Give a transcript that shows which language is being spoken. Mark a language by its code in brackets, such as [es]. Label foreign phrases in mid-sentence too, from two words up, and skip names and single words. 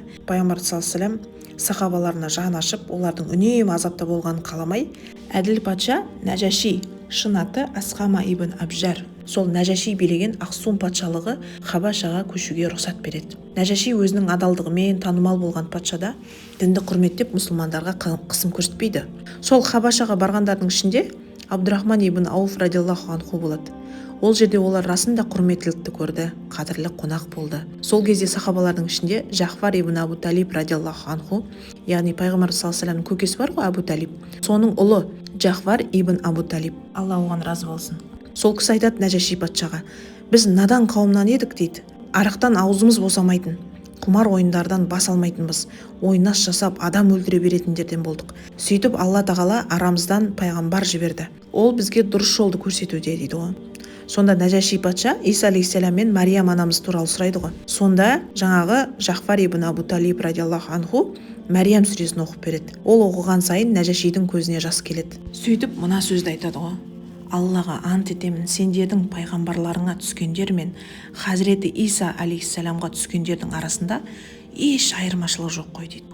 [kk] Пайғамбар [ar] صلى الله عليه وسلم [kk] сахабаларына жан ашып, олардың үнемі азапта болғанын қаламай, әділ патша Нәжаши, шын аты Асқама ибн Абжар, сол Нәжаши билеген Ақсум патшалығы Хабашаға көшуге рұқсат береді. Нәжаши өзінің адалдығымен танымал болған патшада дінді құрметтеп мұсылмандарға қысым көрсетпейді. Сол Хабашаға барғандардың ішінде Абдурахман ибн Ауф [ar] رضي الله عنه [kk] болады. Ол жерде олар расында құрметтілікті көрді, қадірлі қонақ болды. Сол кезде сахабалардың ішінде Жафар ибн Абу Талиб [ar] رضي الله عنه, [kk] яғни пайғамбар [ar] صلى الله عليه وسلم [kk] көкесі бар ғой, Абу Талиб. Соның ұлы Жафар ибн Абу Талиб, Алла оған разы болсын. Сол кісі айтады Нәжаши патшаға: біз надан қауымнан едік дейді. Арақтан аузымыз босамайтын, құмар ойындардан бас алмайтынбыз, ойнас жасап адам өлтіре беретіндерден болдық. Сөйтіп Алла тағала арамыздан пайғамбар жіберді. Ол бізге дұрыс жолды көрсетуде дейді ғой. Сонда Нәжаши патша Иса алейхиссалам мен Мариям анамыз туралы сұрайды ғой. Сонда жаңағы Жафар ибн Абу Талиб [ar] رضي الله عنه [kk] Мариям сүресін оқып береді. Ол оқыған сайын Нәжашидің көзіне жас келеді. Сөйтіп мына сөзді айтады ғой: Аллаға ант етемін, сендердің пайғамбарларыңа түскендер мен Хазіреті Иса алейхиссаламға түскендердің арасында еш айырмашылық жоқ қой дейді.